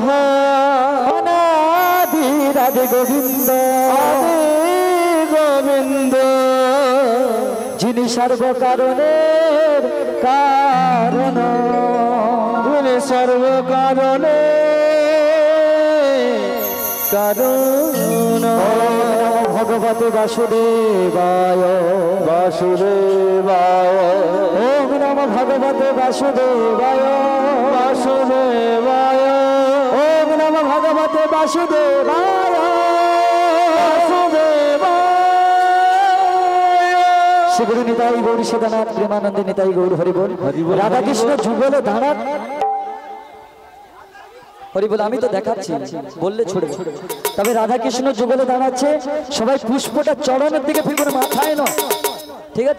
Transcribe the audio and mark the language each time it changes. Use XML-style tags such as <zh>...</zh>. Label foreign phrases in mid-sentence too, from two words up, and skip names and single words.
<bn>অনাদি রাধে গোবিন্দ, আদি গোবিন্দ, যিনি সর্বকারণের কারণ, যিনি সর্বকারণে কারণ।</bn> <sa>ভগবতে বাসুদেবায়, বাসুদেবায়, ওম নমঃ ভগবতে বাসুদেবায়, বাসুদেবায়, ওম নমঃ ভগবতে বাসুদেবায়,</sa> <bn>শ্রী নিতাই গৌর সদানাথ প্রেমানন্দে নিতাই গৌর হরিবোল। রাধাকৃষ্ণ যুগলে দাঁড়ান, হরিবোল। আমি তো দেখাচ্ছি, বললে ছড়বে। তবে রাধাকৃষ্ণ যুগলে দাঁড়াচ্ছে, সবাই পুষ্পটা চরণের দিকে ফেকুন, মাথায় নয়, ঠিক আছে?</bn>